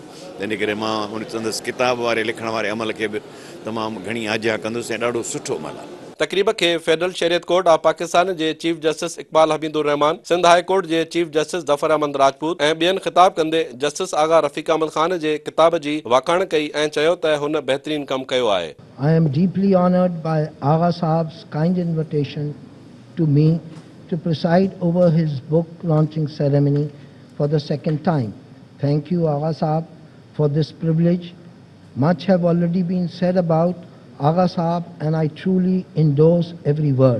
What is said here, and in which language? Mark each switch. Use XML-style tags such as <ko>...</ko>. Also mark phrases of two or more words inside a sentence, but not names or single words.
<sd>तंहिं करे मां हुन चवंदुसि किताब वारे लिखण वारे अमल खे बि तमामु घणी आजिया कंदुसि ऐं ॾाढो सुठो अमल आहे। तक़रीब के फेडरल शरीयत कोर्ट ऑफ पाकिस्तान जे</sd> <en>Chief Justice</en> <sd>इकबाल हमीदुर रहमान, सिंध हाई कोर्ट जे</sd> <en>Chief Justice</en> <sd>ज़फ़र अहमद राजपूत ऐं ॿियनि ख़िताब कंदे जस्टिस आगा रफ़ीक अहमद ख़ान जे किताब जी वाखाण कई ऐं चयो त हुन बहितरीन कमु कयो आहे।</sd> <en>I am deeply honored by Agha Saab's kind invitation to me to preside over his book launching ceremony for the second time. Thank you, Agha Saab, for this privilege. Much have already been said about Agha Saab and I truly endorse every word.</en>